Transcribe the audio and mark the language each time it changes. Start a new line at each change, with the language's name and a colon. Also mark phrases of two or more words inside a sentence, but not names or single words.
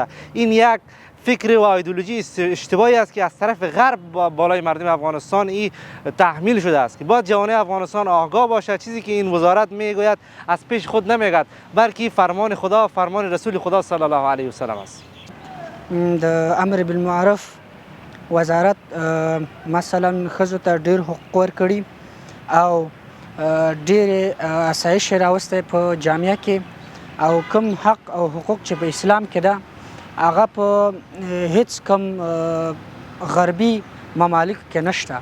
Persian: این یک فکر و ایدئولوژی اشتباهی است که از طرف غرب بالای مردم افغانستان این تحمیل شده است که باید جوانای افغانستان آگاه باشد. چیزی که این وزارت میگوید از پیش خود نمیگوید بلکه فرمان خدا و فرمان رسول خدا
Arabic: صلی الله علیه و سلم
Persian: است.
Pashto: د
Arabic: امر بالمعروف
Pashto: وزارت مثلا ښځو ته ډېر حقوق ورکړي او ډېرې اسایش راوستی په جامعه کې او کوم حق او حقوق چې په اسلام کې ده هغه په هیڅ کم غربي ممالک کې نشته.